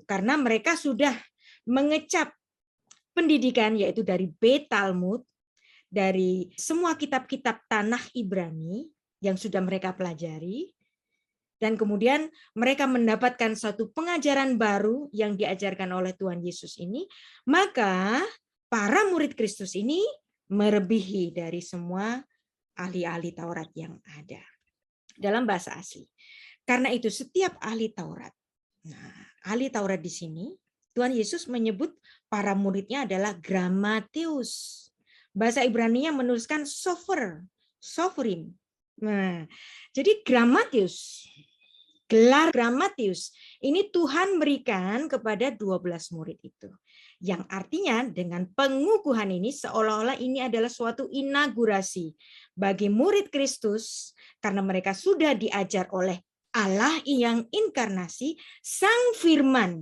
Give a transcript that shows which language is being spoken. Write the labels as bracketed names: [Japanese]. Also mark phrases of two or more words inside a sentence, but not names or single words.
[Indonesian] Karena mereka sudah mengecap pendidikan, yaitu dari Beit Talmud, dari semua kitab-kitab tanah Ibrani yang sudah mereka pelajari, dan kemudian mereka mendapatkan satu pengajaran baru yang diajarkan oleh Tuhan Yesus ini, maka para murid Kristus ini melebihi dari semua ahli-ahli Taurat yang ada dalam bahasa asli. Karena itu setiap ahli Taurat, ahli Taurat di sini Tuhan Yesus menyebut para muridnya adalah grammateus. Bahasa Ibrani-nya menuliskan [Hebrew] סופר, סופרים. [Indonesian] Nah, jadi grammateus, gelar grammateus ini Tuhan berikan kepada 12 murid itu. Yang artinya dengan pengukuhan ini seolah-olah ini adalah suatu inaugurasi bagi murid Kristus karena mereka sudah diajar oleh Allah yang inkarnasi, Sang Firman.